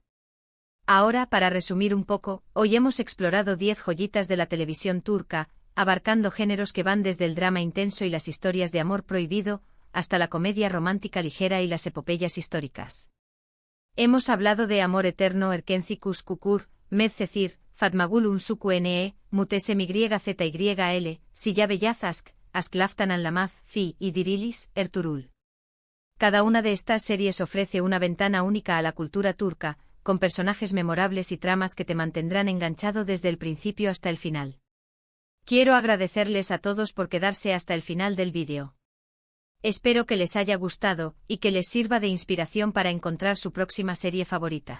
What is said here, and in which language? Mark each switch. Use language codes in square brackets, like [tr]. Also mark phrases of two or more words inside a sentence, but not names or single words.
[es] Ahora, para resumir un poco, hoy hemos explorado 10 joyitas de la televisión turca, abarcando géneros que van desde el drama intenso y las historias de amor prohibido, hasta la comedia romántica ligera y las epopeyas históricas. Hemos hablado de Amor Eterno Erkencikus Kukur, Medcecir, Fatmagul Unsuku Ne, Mutese MYZYL, Sillabellaz Asklaftan Anlamaz, Fi y Dirilis, Ertuğrul. Cada una de estas series ofrece una ventana única a la cultura turca, con personajes memorables y tramas que te mantendrán enganchado desde el principio hasta el final. Quiero agradecerles a todos por quedarse hasta el final del vídeo. Espero que les haya gustado, y que les sirva de inspiración para encontrar su próxima serie favorita.